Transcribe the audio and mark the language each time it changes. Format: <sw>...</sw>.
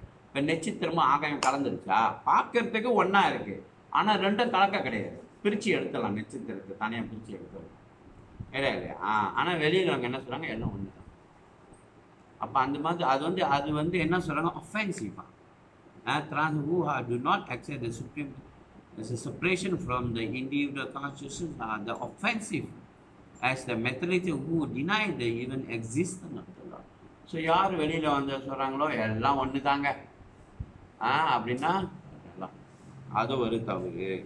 <ta>இப்போ நட்சத்திரமும் ஆகாயம் கலந்துருச்சா? பார்க்கறதுக்கு ஒன்றா இருக்கு, ஆனால் ரெண்டும் கலக்க கிடையாது. பிரித்து எடுத்துடலாம், நட்சத்திரத்தை தனியாக பிரித்து எடுத்துடலாம். இல்லையா? ஆனால் வெளியில் அவங்க என்ன சொல்கிறாங்க, எல்லாம் ஒன்று தான். அப்போ அந்த மாதிரி அது வந்து என்ன சொல்கிறாங்க, ஒஃபென்சிவா.</ta> <en>who do not accept the supreme as a separation from the individual consciousness are the offensive as the materialistic who deny the even existence of the Lord.</en> <ta>So யார் வெளியில் வந்து சொல்கிறாங்களோ எல்லாம் ஒன்று தாங்க அப்படின்னா எல்லாம் அது ஒரு தவறு.</ta>